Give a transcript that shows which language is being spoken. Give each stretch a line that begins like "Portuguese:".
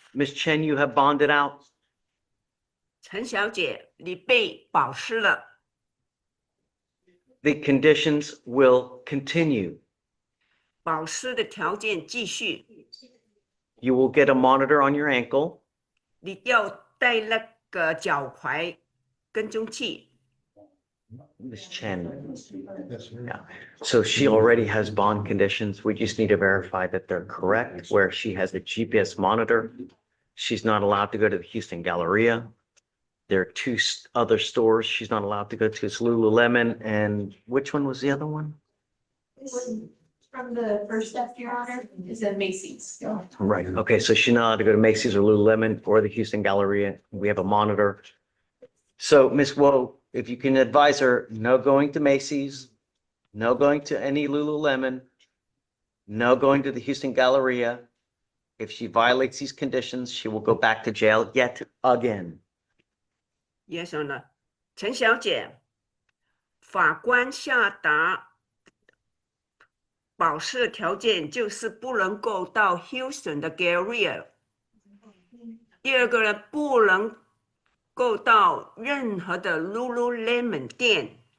English: Miss Chen, you have bonded out.
Chinese: 陈小姐，你被保释了，
English: The conditions will continue.
Chinese: 保释的条件继续，
English: You will get a monitor on your ankle.
Chinese: 你要带那个脚踝跟踪器。
English: Miss Chen. Yeah. So she already has bond conditions. We just need to verify that they're correct, where she has a GPS monitor. She's not allowed to go to the Houston Galleria. There are two other stores she's not allowed to go to. It's Lululemon and which one was the other one? From the first step, Your Honor, is at Macy's. Right. Okay. So she's not allowed to go to Macy's or Lululemon or the Houston Galleria. We have a monitor. So Miss Woe, if you can advise her, no going to Macy's, no going to any Lululemon, no going to the Houston Galleria. If she violates these conditions, she will go back to jail yet again. Yes, Your Honor.
Chinese: 陈小姐，法官下达保释的条件就是不能够到 Houston 的 Galleria。第二个呢，不能够到任何的 Lululemon 店。